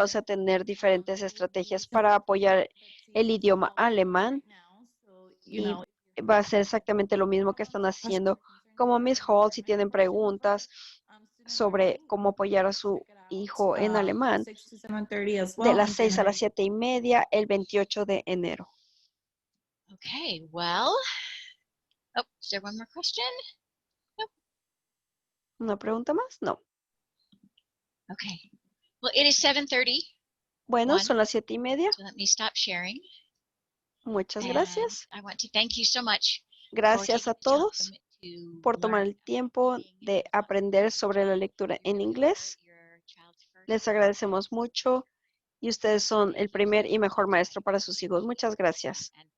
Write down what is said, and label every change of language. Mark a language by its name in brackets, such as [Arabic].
[Spanish] Vamos a tener diferentes estrategias para apoyar el idioma alemán y va a ser exactamente lo mismo que están haciendo como Miss Hall. Si tienen preguntas sobre cómo apoyar a su hijo en alemán, de las 6 a las 7:30 el 28 de enero. [English] Okay, well, is there one more question? [Spanish] ¿Una pregunta más? No. [English] Okay. Well, it is 7:30. [Spanish] Bueno, son las 7:30. [English] So let me stop sharing. [Spanish] Muchas gracias. [English] I want to thank you so much. [Spanish] Gracias a todos por tomar el tiempo de aprender sobre la lectura en inglés. Les agradecemos mucho y ustedes son el primer y mejor maestro para sus hijos. Muchas gracias.